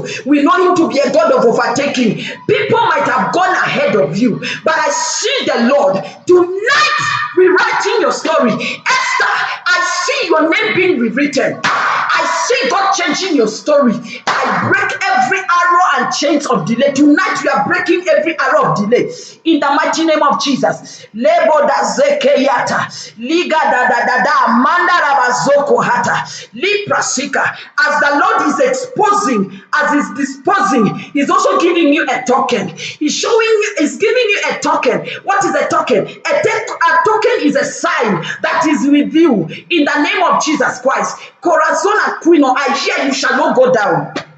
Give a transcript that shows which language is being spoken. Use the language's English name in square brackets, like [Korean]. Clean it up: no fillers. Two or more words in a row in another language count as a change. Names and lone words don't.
[English] We know Him to be a God of overtaking. People might have gone ahead of you, but I see the Lord tonight rewriting your story. Esther, I see your name being rewritten. I see God changing your story. I break every arrow and chains of delay. Tonight we are breaking every arrow of delay in the mighty name of Jesus. Lebo da zekeyata, liga da manda rabazoko hata, liprasika. As the Lord is exposing, as He's disposing, He's also giving you a token. He's showing you, He's giving you a token. What is a token? A token is a sign that is with you in the name of Jesus Christ. Corazon Aquino, I hear you shall not go down.